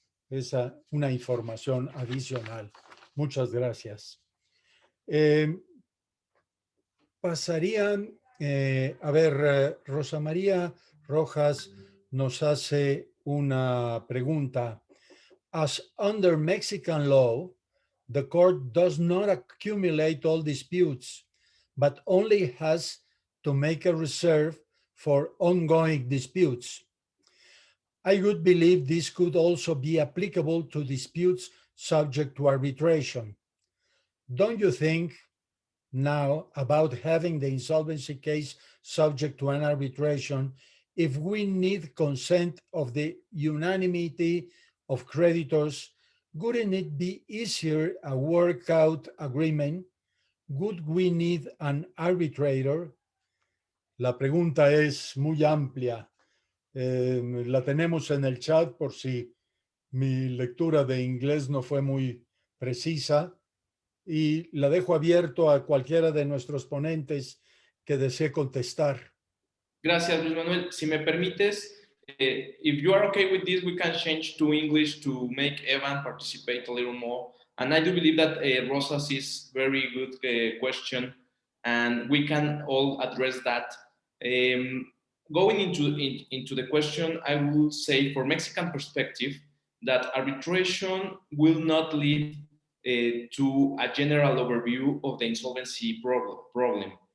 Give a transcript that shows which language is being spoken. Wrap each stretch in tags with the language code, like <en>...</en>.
<es>Esa una información adicional. Muchas gracias. Pasarían, a ver, Rosa María Rojas nos hace una pregunta.</es> <en>As under Mexican law, the court does not accumulate all disputes but only has to make a reserve for ongoing disputes. I would believe this could also be applicable to disputes subject to arbitration. Don't you think now about having the insolvency case subject to an arbitration if we need consent of the unanimity of creditors? Wouldn't it be easier a workout agreement? Would we need an arbitrator?</en> <es>La pregunta es muy amplia. La tenemos en el chat por si mi lectura de inglés no fue muy precisa y la dejo abierto a cualquiera de nuestros ponentes que desee contestar. Gracias, Luis Manuel. Si me permites,</es> <en>if you are okay with this, we can change to English to make Evan participate a little more. And I do believe that Rosas is very good question, and we can all address that. Going into the question, I would say for Mexican perspective, that arbitration will not lead to a general overview of the insolvency problem.</en>